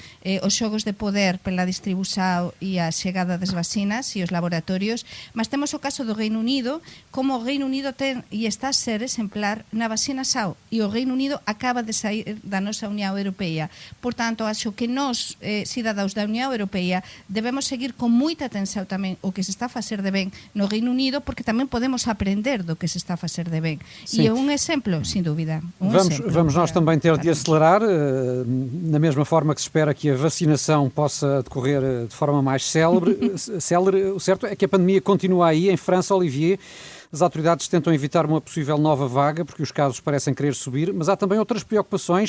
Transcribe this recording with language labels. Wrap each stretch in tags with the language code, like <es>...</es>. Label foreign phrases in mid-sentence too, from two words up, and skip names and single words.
<gl>Os xogos de poder pela distribución e a chegada das vacinas e os laboratorios, mas temos o caso do Reino Unido, como o Reino Unido ten e está a ser exemplar na vacina SAO, e o Reino Unido acaba de sair da nosa Unión Europea. Por tanto, acho que nós, cidadáns da Unión Europea, debemos seguir con moita atención tamén o que se está a facer de ben no Reino Unido, porque tamén podemos aprender do que se está a facer de ben. E é un exemplo, sin dúvida.</gl> <pt>Vamos nós também ter de acelerar, na mesma forma que se espera que a vacinação possa decorrer de forma mais célere. O certo é que a pandemia continua aí. Em França, Olivier, as autoridades tentam evitar uma possível nova vaga, porque os casos parecem querer subir, mas há também outras preocupações.</pt>